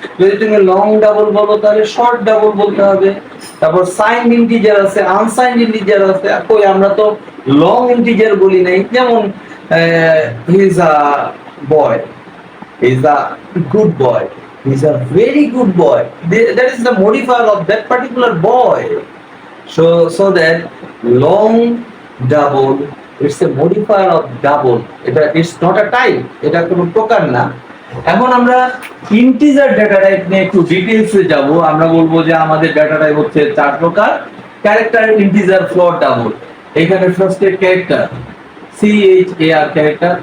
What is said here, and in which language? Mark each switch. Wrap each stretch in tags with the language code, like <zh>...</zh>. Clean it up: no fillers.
<bn>যদি তুমি long double বলো তাহলে শর্ট ডাবল বলতে হবে। তারপর সাইন্ড ইন্টিজার আছে, আনসাইন্ড ইন্টিজার আছে। কই, আমরা তো লং ইন্টিজার বলি নাই। যেমন</bn> <en>he is a boy, he is a good boy,</en> <bn>he is a very good boy.</bn> <en>That is the modifier of that particular boy. So that long double, it's a modifier of double. It's not a type,</en> <bn>এটা কোনো প্রকার না। এখন আমরা integer data type নিয়ে একটু ডিটেইলসে যাব। আমরা বলবো যে আমাদের ডেটা টাইপ হচ্ছে 4 প্রকার: ক্যারেক্টার, ইন্টিজার, ফ্লোট, ডাবল। এখানে ফার্স্টে ক্যারেক্টার, CHAR ক্যারেক্টার।</bn>